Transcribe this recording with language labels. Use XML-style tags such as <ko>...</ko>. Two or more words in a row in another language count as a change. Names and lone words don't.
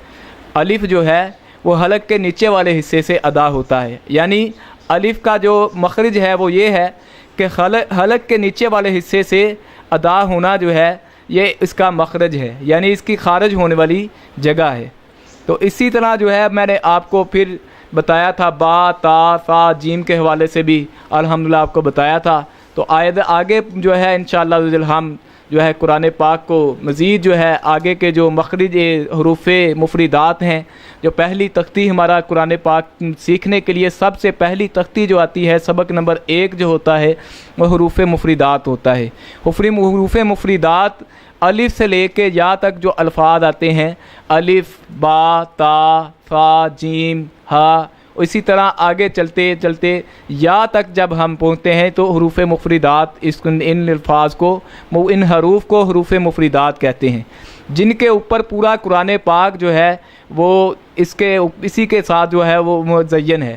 <ur>الف جو ہے وہ حلق کے نیچے والے حصے سے ادا ہوتا ہے، یعنی الف کا جو مخرج ہے وہ یہ ہے کہ حلق کے نیچے والے حصے سے ادا ہونا جو ہے یہ اس کا مخرج ہے، یعنی اس کی خارج ہونے والی جگہ ہے۔ تو اسی طرح جو ہے میں نے آپ کو پھر بتایا تھا با تا فا جیم کے حوالے سے بھی الحمدللہ آپ کو بتایا تھا۔ تو آگے جو ہے انشاءاللہ ہم جو ہے قرآن پاک کو مزید جو ہے آگے کے جو مخرج حروف مفردات ہیں، جو پہلی تختی ہمارا قرآن پاک سیکھنے کے لیے سب سے پہلی تختی جو آتی ہے سبق نمبر 1 جو ہوتا ہے وہ حروف مفردات ہوتا ہے۔ حروف مفردات الف سے لے کے یا تک جو الفاظ آتے ہیں، الف با تا فا جیم ہا، اسی طرح آگے چلتے چلتے یا تک جب ہم پہنچتے ہیں تو حروف مفردات ان الفاظ کو ان حروف کو حروف مفردات کہتے ہیں، جن کے اوپر پورا قرآن پاک جو ہے وہ اسی کے ساتھ جو ہے وہ مزین ہے۔</ur>